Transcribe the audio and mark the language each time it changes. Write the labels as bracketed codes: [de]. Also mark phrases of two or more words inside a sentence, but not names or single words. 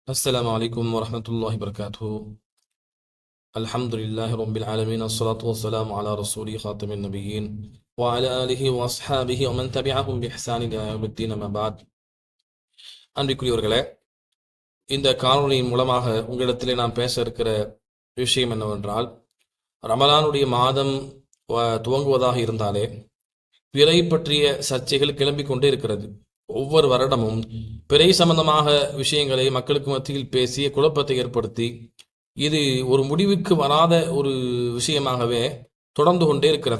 [ar] السلام عليكم ورحمة الله وبركاته. الحمد لله رب العالمين، الصلاة والسلام على رسول خاتم النبيين وعلى آله وأصحابه ومن تبعهم بإحسان إلى يوم الدين ما بعد. [ta] அன்பிற்குரியவர்களே, இந்த காணொளியின் மூலமாக உங்களிடத்திலே நாம் பேச இருக்கிற விஷயம் என்னவென்றால், ரமலானுடைய மாதம் துவங்குவதாக இருந்தாலே பிறை பற்றிய சர்ச்சைகள் கிளம்பிக் கொண்டே இருக்கிறது. ஒவ்வொரு வருடமும் பிறை சம்பந்தமாக விஷயங்களை மக்களுக்கு மத்தியில் பேசி குழப்பத்தை ஏற்படுத்தி இது ஒரு முடிவுக்கு வராத ஒரு விஷயமாகவே தொடர்ந்து கொண்டே இருக்கிறது.